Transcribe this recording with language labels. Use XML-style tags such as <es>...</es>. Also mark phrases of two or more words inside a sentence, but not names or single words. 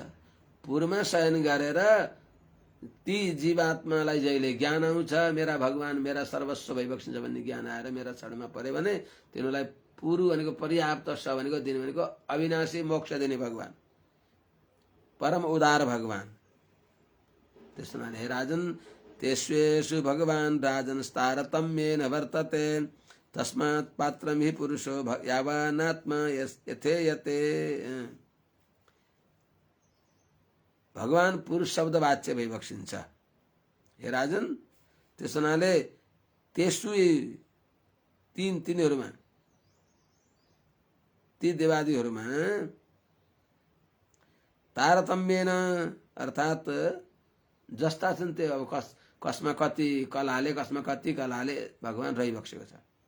<ne>पुरमा शयन गरेर ती जीवात्मालाई जहिले ज्ञान आउँछ मेरा भगवान मेरा सर्वस्व भइबक्सिन्छ भन्ने ज्ञान आएर मेरा शरणमा पर्यो भने तिनीलाई पुरु भनेको पर्याप्त स भनेको दिने भनेको अविनाशी मोक्ष दिने भगवान परम उदार भगवान।</ne> <sa>त्यसो हे राजन तेष्वेषु भगवान राजन तारतम्येन वर्तते तस्मात् पात्रं हि पुरुषो यावानात्मा यथेयते।</sa> <ne>भगवान पुरुष शब्द वाच्य भइबक्सिन्छ हे राजन। त्यसो हुनाले तेषु तिनीहरूमा ती देवादिहरूमा तारतम्येन अर्थात् जस्ता छन् त्यो अब कसमा कति कलाले कसमा कति कलाले भगवान रहिबक्सेको छ।</ne>